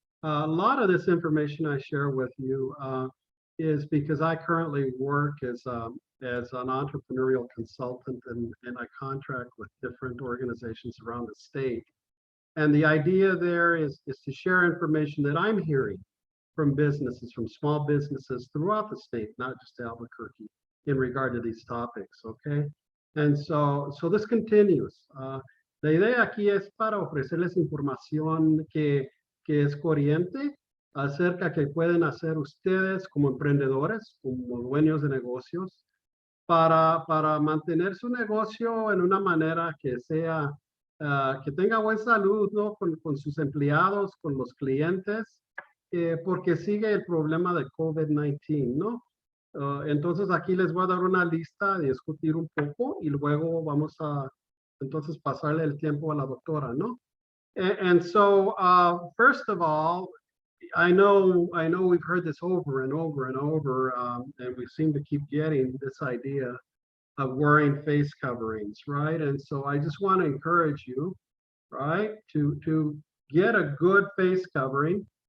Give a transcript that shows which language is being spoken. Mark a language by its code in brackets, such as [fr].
[en] And a lot of this information I share with you is because I currently work as an entrepreneurial consultant, and I contract with different organizations around the state. And the idea there is to share information that I'm hearing from businesses, from small businesses throughout the state, not just Albuquerque, in regard to these topics, okay? And so this continues. [es] La idea aquí es para ofrecerles información que es corriente acerca que pueden hacer ustedes como emprendedores, como dueños de negocios, para mantener su negocio en una manera que sea, que tenga buena salud, ¿no? Con sus empleados, con los clientes, porque sigue el problema de COVID-19, ¿no? Entonces aquí les voy a dar una lista de discutir un poco y luego vamos a entonces pasarle el tiempo a la doctora, ¿no? [en] And so, first of all, I know we've heard this over and over and over, and we seem to keep getting this idea of wearing face coverings, right? And so I just want to encourage you, right, to get a good face covering.